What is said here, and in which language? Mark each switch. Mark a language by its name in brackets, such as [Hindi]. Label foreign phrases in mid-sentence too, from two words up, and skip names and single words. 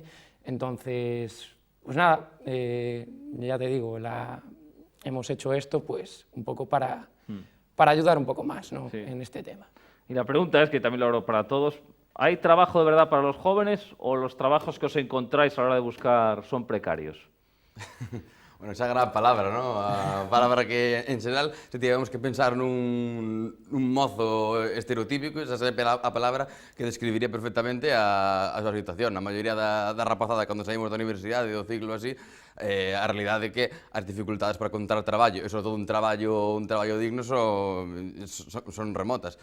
[Spanish] Entonces, pues nada, ya te digo, hemos hecho esto pues un poco para ayudar un poco más, ¿no? Sí. En este tema. Y la pregunta es, que también lo abro para todos, ¿hay trabajo de verdad para los jóvenes o los trabajos que os encontráis a la hora de buscar son precarios? Bueno, esa gran palabra, ¿no? [Galician] A palabra que, en xeral, se tivemos que pensar nun mozo estereotípico, esa é a palabra que describiría perfectamente a súa situación. A maioría da rapazada, cando saímos da universidade, do ciclo así, a realidade é que as dificultades para encontrar traballo, e sobre todo un traballo digno, son remotas.